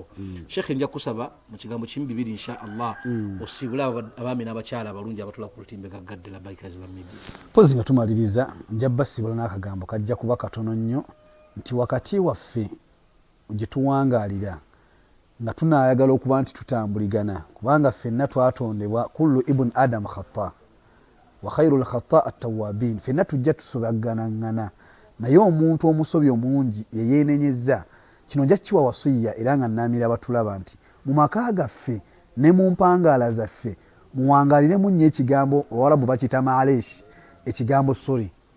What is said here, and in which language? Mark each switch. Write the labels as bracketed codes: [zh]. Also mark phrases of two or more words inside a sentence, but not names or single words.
[lg] Sheikh, nja kusaba mu kigambo kimu bibiri [ar] إن شاء الله [lg] osibule abaami n'abakyala abalungi abatula ku lutimbe gaggadde Labbaika Islam Media. Pozi nga tumaliriza nja basibula n'akagambo kajja kuba katono nnyo nti wakati waffe gye tuwangaalira nga tunaayagala okuba nti tutambuligana kubanga ffenna twatondebwa [ar] كل ابن آدم خطاء وخير الخطائين التوابين. [lg] Ffenna tujja tusobagganangana naye omuntu omusobi omungi yeyeenenyezza. Kino nja kiwa wasiya era nga nnaamira abatulaba nti mu maka gaffe ne mu mpangaala zaffe muwangaaliremu nnyo ekigambo Abawarabu bakiyita maaleshi, ekigambo sorry.